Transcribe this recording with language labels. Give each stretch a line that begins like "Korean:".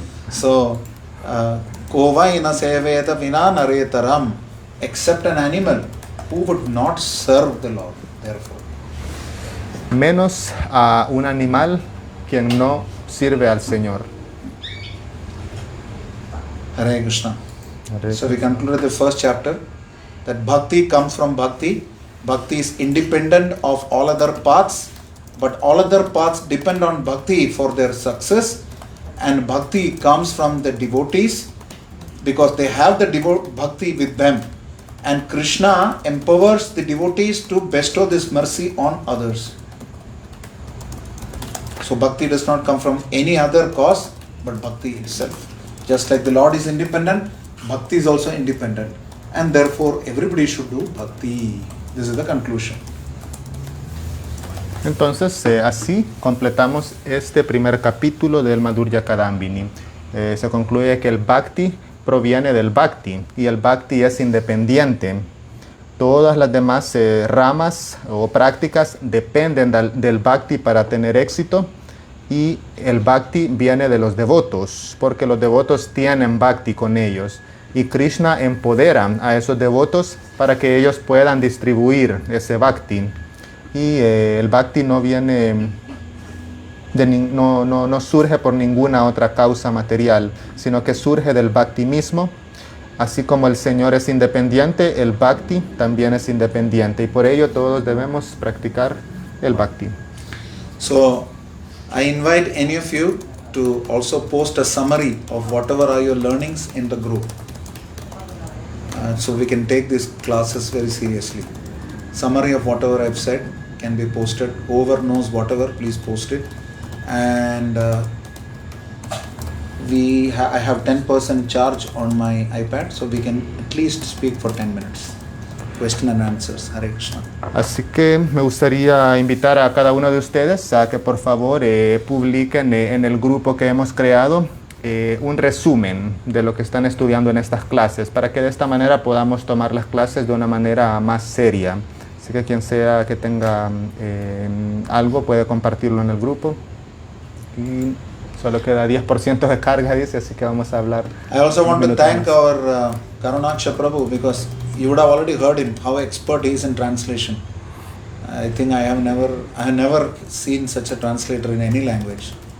English: So, Kovaina seveta vina naretaram, except an animal who would not serve the Lord, therefore.
Spanish: Menos a un animal quien no sirve al Señor.
Sanskrit: Hare Krishna. Hare
English: So we concluded the first chapter that bhakti comes from bhakti. Bhakti is independent of all other paths, but all other paths depend on bhakti for their success, and bhakti comes from the devotees because they have the bhakti with them, and Krishna empowers the devotees to bestow this mercy on others. So bhakti does not come from any other cause but bhakti itself. Just like the Lord is independent, bhakti is also independent, and therefore everybody should do bhakti. This is the conclusion.
Spanish: Entonces, así completamos este primer capítulo del Madhurya Kadambini. Se concluye que el Bhakti proviene del Bhakti y el Bhakti es independiente. Todas las demás ramas o prácticas dependen del Bhakti para tener éxito y el Bhakti viene de los devotos porque los devotos tienen Bhakti con ellos y Krishna empodera a esos devotos para que ellos puedan distribuir ese Bhakti. Y el Bhakti no viene, no surge por ninguna otra causa material, sino que surge del Bhakti mismo Así como el Señor es independiente, el Bhakti también es independiente. Y por ello todos debemos practicar el Bhakti.
English: So, I invite any of you to also post a summary of whatever are your learnings in the group. So we can take these classes very seriously. Summary of whatever I've said can be posted. Whoever knows whatever, please post it. And I have 10% charge on my iPad, so we can at least speak for 10 minutes. Question and answers. Hare Krishna.
Spanish: Así que me gustaría invitar a cada uno de ustedes a que por favor publiquen en el grupo que hemos creado un resumen de lo que están estudiando en estas clases, para que de esta manera podamos tomar las clases de una manera más seria. Así que quien sea que tenga algo puede compartirlo en el grupo. Y solo queda 10% de carga, dice, así que vamos a hablar.
English: I also want to
Spanish: minuto
English: thank
Spanish: más.
English: our Karunaksha Prabhu, because you would have already heard him, how expert he is in translation. I think I have never seen such a translator in any language.